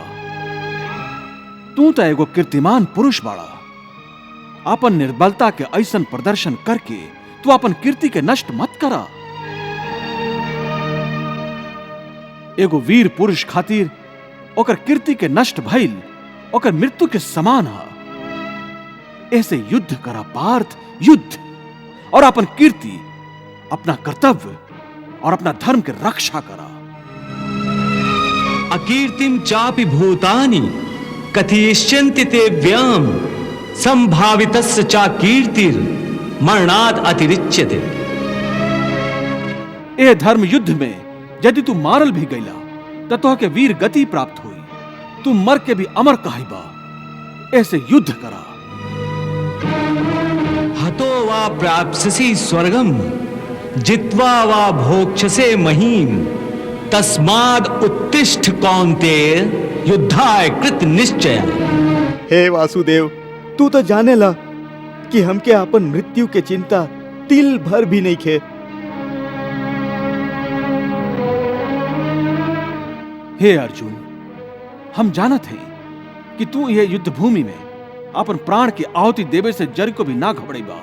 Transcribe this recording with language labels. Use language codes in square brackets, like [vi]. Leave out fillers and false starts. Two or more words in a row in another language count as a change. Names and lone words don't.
[bho] तू तो एगो कीर्तिमान पुरुष बाड़ा। अपन निर्बलता के ऐसन प्रदर्शन करके तू अपन कीर्ति के नष्ट मत करा। एगो वीर पुरुष खातिर ओकर कीर्ति के नष्ट भइल ओकर मृत्यु के समान है। ऐसे युद्ध करा पार्थ, युद्ध, और अपन कीर्ति, अपना कर्तव्य और अपना धर्म की रक्षा करा। [sa] अकीर्तिम चापि भूतानि कथयिष्यन्ति ते व्याम संभावितस्य चा कीर्तिर मरणाद अतिरिच्यते। [bho] ए धर्म युद्ध में यदि तू मारल भी गईला तो तोह के वीर गति प्राप्त हुई। तू मर के भी अमर कहिबा। ऐसे युद्ध करा। [sa] हतो वा प्राप्स्यसि स्वर्गम जित्वा वा भोक्ष्यसे महीम तस्माद् उत्तिष्ठ कौन्तेय युद्धाय कृत निश्चय। [bho] हे वासुदेव, तू तो जानेला कि हमके अपन मृत्यु के चिंता तिल भर भी नहीं खे। हे अर्जुन, हम जानत हैं कि तू यह युद्ध भूमि में अपन प्राण की आहुति देवे से जर को भी ना घबरेबा।